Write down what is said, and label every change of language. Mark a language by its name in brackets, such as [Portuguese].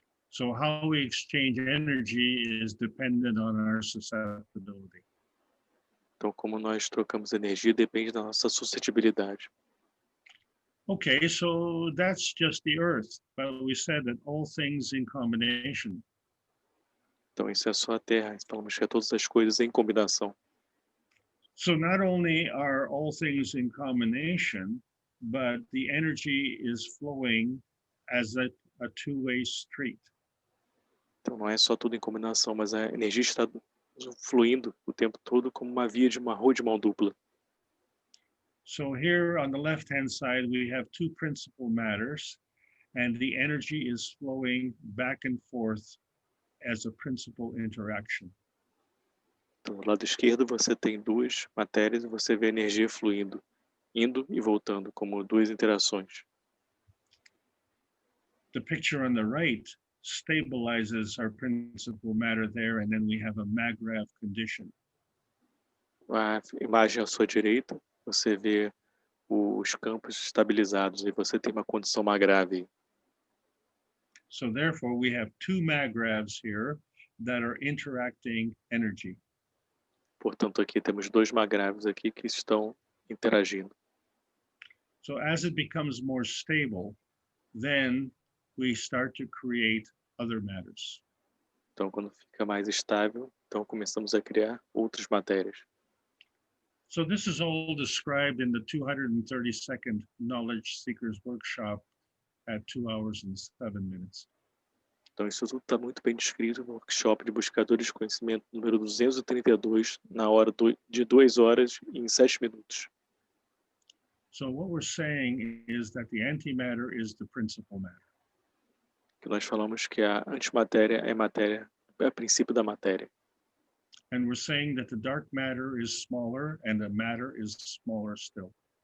[English] So how we exchange energy is dependent on our susceptibility. [Portuguese] Então, como nós trocamos energia, depende da nossa suscetibilidade. [English] Okay, so that's just the earth, but we said that all things in combination. [Portuguese] Então, isso é só a Terra. Falamos que é todas as coisas em combinação. [English] So not only are all things in combination, but the energy is flowing as a two-way street. [Portuguese] Então, não é só tudo em combinação, mas a energia está fluindo o tempo todo como uma via de uma rua de mão dupla. [English] So here on the left-hand side, we have two principal matters, and the energy is flowing back and forth as a principal interaction. [Portuguese] Então, do lado esquerdo você tem duas matérias e você vê a energia fluindo, indo e voltando, como duas interações. [English] The picture on the right stabilizes our principal matter there, and then we have a Magrav condition. [Portuguese] A imagem à sua direita, você vê os campos estabilizados e você tem uma condição Magrav. [English] So therefore, we have two Magravs here that are interacting energy. [Portuguese] Portanto, aqui temos dois Magravs aqui que estão interagindo. [English] So as it becomes more stable, then we start to create other matters. [Portuguese] Então, quando fica mais estável, então começamos a criar outras matérias. [English] So this is all described in the 232nd Knowledge Seekers Workshop at 2 hours and 7 minutes. [Portuguese] Então, isso tudo está muito bem descrito no workshop de buscadores de conhecimento número 232, na hora de 2 horas e 7 minutos. [English] So what we're saying is that the antimatter is the principal matter. [Portuguese] Que nós falamos que a antimatéria é o princípio da matéria. [English] And we're saying that the dark matter is smaller and the matter is smaller still.